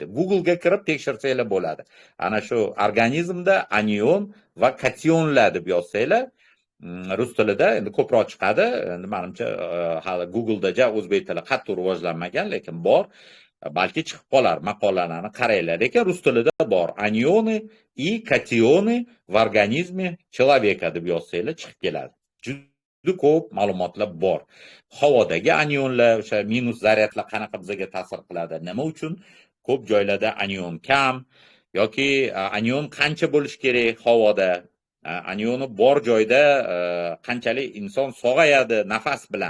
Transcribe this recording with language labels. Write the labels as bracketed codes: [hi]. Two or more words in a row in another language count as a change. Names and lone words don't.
[uz] Google'ga kirib tekshirsanglar bo'ladi. Ana shu organizmda anion va kationlar deb yozsanglar, rus tilida endi ko'proq chiqadi. Endi menimcha hali Google'da o'zbek tili qattiq rivojlanmagan, lekin bor. Balki chiqib qolar, maqolalarni qaranglar. Lekin rus tilida bor. [ru] Анионы и катионы в организме человека [uz] deb yozsanglar chiqib keladi. Juda ko'p ma'lumotlar bor. Havodagi anionlar, o'sha minus zaryadlar qanaqa bizga ta'sir qiladi? Nima uchun ko'p joylarda anion kam yoki anion qancha bo'lishi kerak havoda? Anioni bor joyda qanchalik inson sog'ayadi nafas bilan.